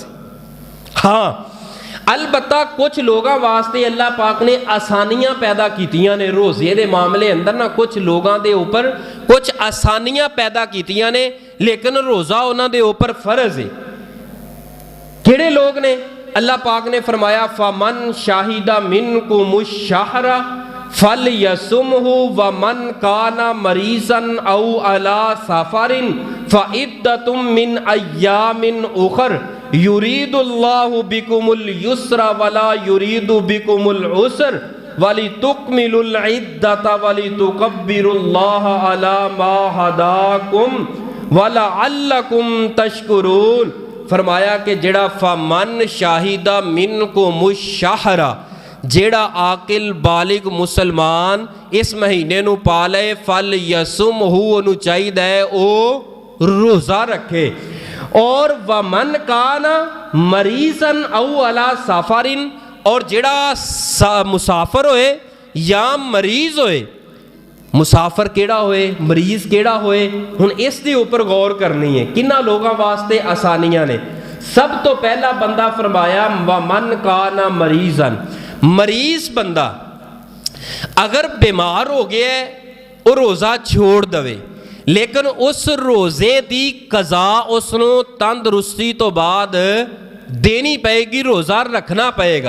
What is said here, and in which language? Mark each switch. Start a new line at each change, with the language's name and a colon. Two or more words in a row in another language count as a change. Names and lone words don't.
Punjabi: ہاں، البتہ کچھ لوگوں واسطے اللہ پاک نے آسانیاں پیدا کیتیاں نے روزے دے معاملے اندر نہ، کچھ لوگوں دے اوپر کچھ آسانیاں پیدا کیتیاں نے، لیکن روزہ انہاں دے اوپر فرض ہے. کہڑے لوگ نے? اللہ پاک نے فرمایا
Arabic: فمن شهد منكم الشهر فليصمه ومن كان مريضا أو على سفر فعدة من أيام أخر يريد الله بكم اليسر ولا يريد بكم العسر ولتكملوا العدة ولتكبروا الله على ما هداكم ولعلكم تشكرون.
Punjabi: فرمایا کہ جیڑا
Arabic: فمن شهد منكم الشهر,
Punjabi: جیڑا عاقل بالغ مسلمان اس مہینے نوں پا لے,
Arabic: فليصمه,
Punjabi: اونہوں چاہیدا ہے او روزہ رکھے.
Arabic: और ومن كان مريضا أو على سفر,
Punjabi: اور جیڑا مسافر ہوئے یا مریض ہوئے، مسافر کیڑا ہوئے، مریض کیڑا ہوئے، ہن اس دے اپر غور کرنی ہے. کنا لوگوں واسطے آسانیاں نے? سب تو پہلا بندہ فرمایا
Arabic: ومن كان مريضا,
Punjabi: مریض بندہ اگر بیمار ہو گیا ہے وو روزہ چھوڑ دوے، لیکن اس روزے دی قضا اسنوں تندرستی تو بعد دینی پئےگی، روزہ رکھنا پئےگا.